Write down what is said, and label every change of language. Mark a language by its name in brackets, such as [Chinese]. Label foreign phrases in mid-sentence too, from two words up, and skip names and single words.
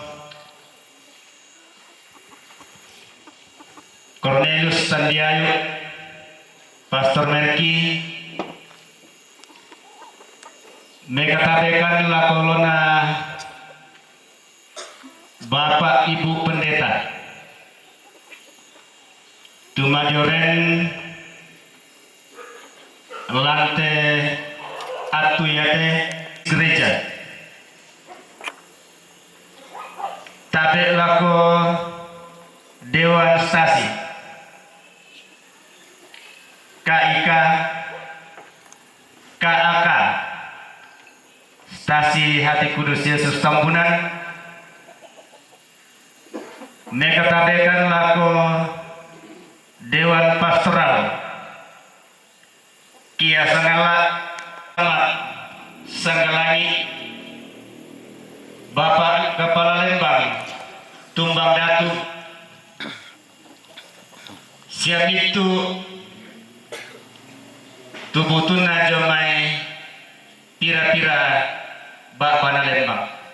[Toraja-Sa'dan] Cornelius Sandiayo pastor Merki mekatabekan lako lona [Indonesian] bapak ibu pendeta [Toraja-Sa'dan] Tumajoren lante atuyate gereja tabe lako dewan stasi KIK KAK stasi Hati Kudus Yesus Tambunan mekatabekan lako Dewan Pastoral Kia Sanggalangi Bapak Kepala Lembang Tumbang Datu siap itu tubutun najomai pira-pira Bapak Lembang